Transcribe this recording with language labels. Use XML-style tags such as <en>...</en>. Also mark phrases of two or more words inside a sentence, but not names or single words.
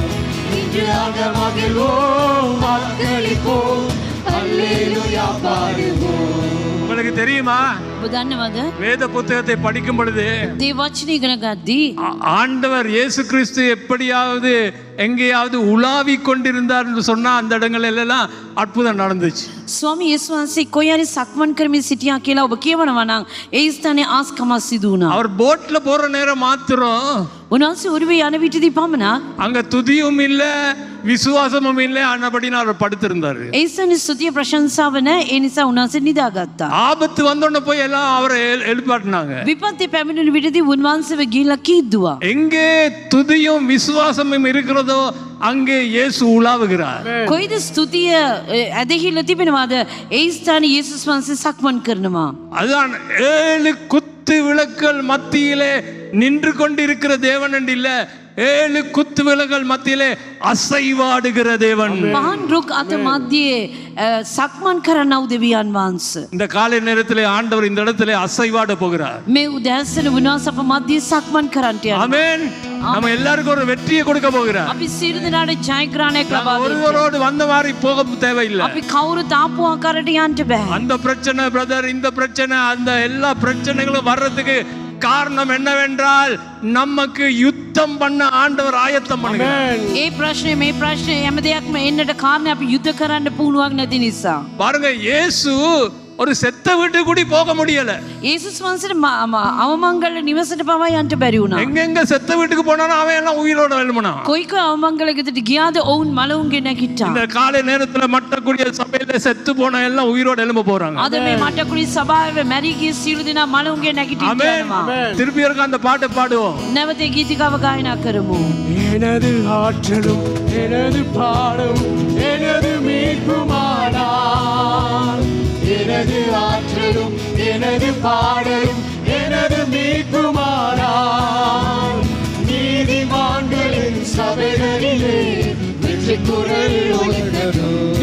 <ta>இன்று மகிழ்வோம், ஆர்ப்பரிப்போம், அல்லேலூயா பாடுவோம். உங்களுக்கு தெரியுமா, வேத புத்தகத்தை படிக்கும் பொழுது ஆண்டவர் இயேசு கிறிஸ்து எப்படியாவது எங்கேயாவது உலாவி கொண்டிருந்தார் என்று சொன்னா அந்த இடங்கள் எல்லாம் அற்புதம் நடந்துச்சு.</ta> <si>ස්වාමී යේසුස් වහන්සේ කොයි හරි සක්මන් කරමින් සිටියා කියලා ඔබ කියවනවා නම් ඒ ස්ථානයේ ආස්කමක් සිදු වුණා.</si> <ta>அவர் போட்ல போற நேரம் மாத்திரம்</ta> <si>උන්වහන්සේ ඔරුවේ යන විටදී පමණක්</si> <ta>அங்க துதியும் இல்ல விசுவாசமும் இல்ல, ஆனபடினா அவர் படுத்திருந்தாரு.</ta> <si>ඒ ස්ථානයේ ස්තුතිය ප්‍රශංසාව නැහැ, ඒ නිසා උන්වහන්සේ නිදාගත්තා.</si> <ta>ஆபத்து வந்தோடனே போய் எல்லாம் அவரை எழுப்பாட்டினாங்க.</ta> <si>විපත්ති පැමිණෙන විටදී උන්වහන්සේව ගිහිල්ලා කීද්දුවා.</si> <ta>எங்கே துதியும் விசுவாசமும் இருக்கிறதோ அங்கே இயேசு உலாவுகிறார்.</ta> <si>කොයිද ස්තුතිය ඇදහිලා තිබෙනවද ඒ ස්ථානයේ යේසුස් වහන්සේ සක්මන් කරනවා.</si> <ta>அதான் 7 குத்து விளக்குகள் மத்தியிலே நின்று கொண்டிருக்கிற தேவன் என்று இல்ல, 7 குத்து விளக்குகள் மத்தியிலே அசைவாடுகிற தேவன்.</ta> <si>පහන් රුක් අත මැදියේ සක්මන් කරනව දෙවියන් වහන්සේ.</si> <ta>இந்த காலை நேரத்திலே ஆண்டவர் இந்த இடத்திலே அசைவாட போகிறார்.</ta> <si>මේ උදෑසන උන්වහන්සේ අප මැදියේ සක්මන් කරන්නට යනවා.</si> <ta>ஆமென். நம்ம எல்லாருக்கும் ஒரு வெற்றியை கொடுக்க போகிறார்.</ta> <si>අපි සියලු දෙනාට ජයග්‍රහණයක් ලබා දෙන්න.</si> <ta>ஒருவரோடு வந்த மாதிரி போக தேவையில்லை.</ta> <si>අපි කවුරුත් ආපු ආකාරයට යන්න බෑ.</si> <ta>அந்த பிரச்சனை பிரதர், இந்த பிரச்சனை, அந்த எல்லா பிரச்சனைகளும் வர்றதுக்கு காரணம் என்னவென்றால் நமக்கு யுத்தம் பண்ண ஆண்டவர் ஆயத்தம் பண்ணுகிறார்.</ta> <si>ඒ ප්‍රශ්නේ මේ ප්‍රශ්නේ හැම දෙයක්ම එන්නට කාරණේ අපි යුද්ධ කරන්න පුහුණුවක් නැති නිසා.</si> <ta>பாருங்க, இயேசு ஒரு செத்த வீட்டுக்கு கூட போக முடியல.</ta> <si>යේසුස් වහන්සේට අවමංගල නිවසට පවා යන්න බැරි වුණා.</si> <ta>எங்கெங்க செத்த வீட்டுக்கு போனாலும் அவன் எல்லாம் உயிரோட எழும்புனான்.</ta> <si>කොයික අවමංගලයකට ගියාද ඔවුන් මලවුන්ගේ නැගිට්ටා.</si> <ta>இந்த காலை நேரத்துல மட்டக்குடிய சபையில செத்து போன எல்லாம் உயிரோட எழும்ப போறாங்க.</ta> <si>අද මේ මට්ටකුඩි සභාවේ මැරී ගිය සියලු දෙනා මලවුන්ගේ නැගිටින්න යනවා.</si> <ta>திருப்பி இருக்க அந்த பாட்டை பாடுவோம்.</ta> <si>නැවත ගීතිකාව ගායනා කරමු.</si> <ta>எனது ஆற்றலும் எனது பாடும் எனது மீட்புமானார். எனது ஆற்றலும் எனது பாடலும் எனது மீட்புமானார். நீதிமான்களின் சபைகளிலே வெற்றி குரல் ஒலிக்கட்டும்.</ta>